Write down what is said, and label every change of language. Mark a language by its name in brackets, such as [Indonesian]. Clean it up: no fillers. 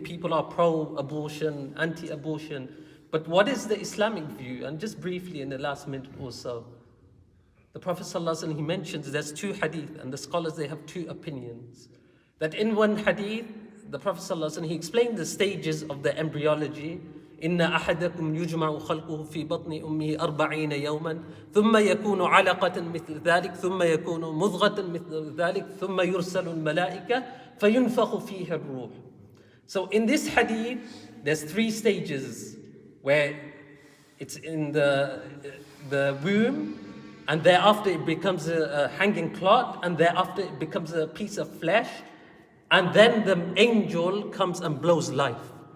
[English] People are pro-abortion, anti-abortion. But what is the Islamic view? And just briefly in the last minute or so, the Prophet ﷺ, he mentions there's two hadith, and the scholars, they have two opinions. That in one hadith, the Prophet ﷺ, he explained the stages of the embryology. [Arabic] إن أحدكم يجمع خلقه في بطن أمه 40 يوما ثم يكون علقة مثل ذلك ثم يكون مضغة مثل ذلك ثم يرسل الملائكة فينفخ فيه الروح. [English] So in this hadith, there's three stages where it's in the womb, and thereafter it becomes a hanging clot, and thereafter it becomes a piece of flesh, and then the angel comes and blows life.